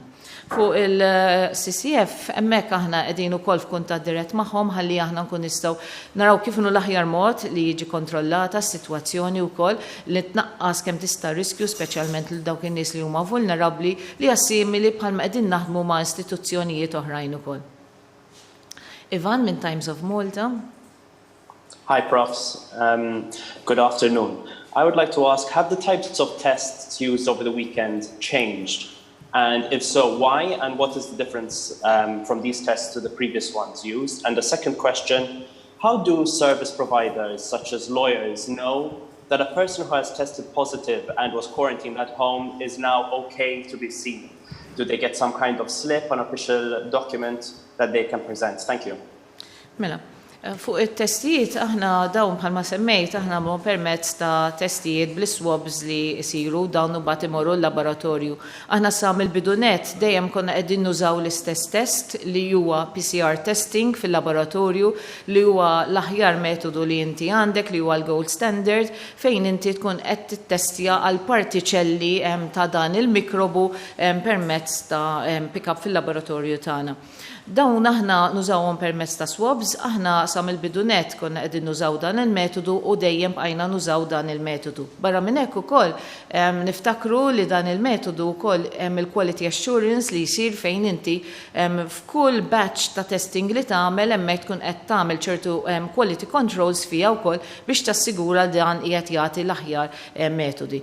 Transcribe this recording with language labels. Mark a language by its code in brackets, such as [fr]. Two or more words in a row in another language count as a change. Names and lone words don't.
[mt] Fuq il-CCF, hemmhekk aħna qegħdin ukoll f'kuntatt dirett magħhom ħalli aħna nkun nistgħu naraw kif inhu l-aħjar mod li jiġi kontrollata s-sitwazzjoni wkoll li tnaqqas kemm tista' riskju speċjalment lil dawk in-nies li huma vulnerabbli li assimili bħalma qegħdin naħdmu ma' istituzzjonijiet oħrajn ukoll. Ivan minn Times of Malta. [en] Hi, Profs. Good afternoon. I would like to ask, have the types of tests used over the weekend changed? And if so, why? And what is the difference from these tests to the previous ones used? And the second question, how do service providers, such as lawyers, know that a person who has tested positive and was quarantined at home is now okay to be seen? Do they get some kind of slip, an official document that they can present? Thank you. [mt] Mela. Fuq it-testijiet aħna dawn bħalma semmejt aħna nagħmlu permezz ta' testijiet bl-swabs li jsiru dawn mbagħad imorru l-laboratorju. Aħna sa mill-bidunet dejjem konna qegħdin nużaw l-istess test li huwa [en] PCR testing [mt] fil-laboratorju li huwa l-aħjar metodu li inti għandek li huwa l- [en] gold standard [mt] fejn inti tkun qed tittestja għal partiċelli ta' dan il-mikrobu permezz ta' pick-up fil-laboratorju tagħna. Dawn aħna nużawhom permezz ta' swabs, aħna sa mill-bidunet konna qegħdin nużaw dan il-metodu u dejjem bqajna nużaw dan il-metodu. Barra minn hekk ukoll niftakru li dan il-metodu wkoll hemm il- [en] quality assurance [mt] li jsir fejn inti f'kull batch ta' testing li tagħmel hemmhekk tkun qed tagħmel ċertu [en] quality controls [mt] fiha wkoll biex tassigura dan qiegħed jagħti l-aħjar metodi.